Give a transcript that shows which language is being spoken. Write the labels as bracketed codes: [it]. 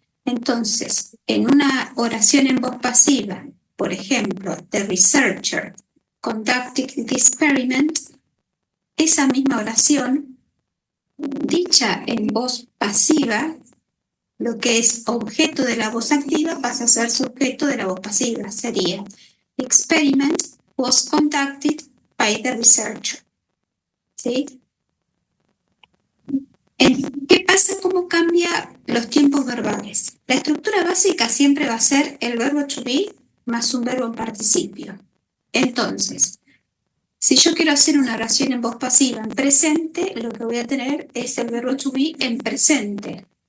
[es] Entonces, en una oración en voz pasiva, por ejemplo, the researcher conducted the experiment, esa misma oración, dicha en voz pasiva, lo que es objeto de la voz activa pasa a ser sujeto de la voz pasiva. [en] Sería, the experiment was conducted by the researcher. [es] ¿Sí? ¿Qué pasa? ¿Cómo cambia los tiempos verbales? La estructura básica siempre va a ser el verbo to be más un verbo en participio. Entonces, si yo quiero hacer una oración en voz pasiva en presente, lo que voy a tener es el verbo to be en presente.